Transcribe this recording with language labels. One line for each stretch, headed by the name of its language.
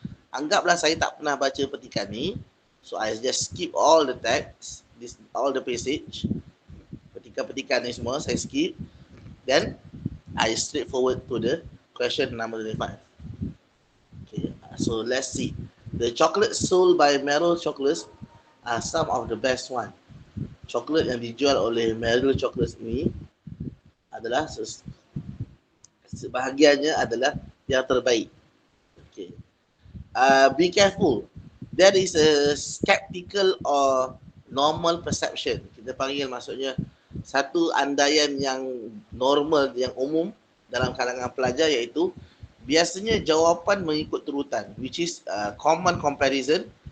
Malay: Anggaplah saya tak pernah baca petikan ni,
English: so I just skip all the text, all the passage,
Malay: petikan-petikan ni semua saya skip,
English: then I straight forward to the question number 25. Okay, so let's see. The chocolates sold by Merrill Chocolates are some of the best one.
Malay: Coklat yang dijual oleh Merrill Chocolates ini adalah sebahagiannya adalah yang terbaik.
English: Okay. Be careful. That is a skeptical or normal perception.
Malay: Kita panggil maksudnya satu andaian yang normal, yang umum dalam kalangan pelajar, iaitu biasanya jawapan mengikut turutan,
English: which is common comparison.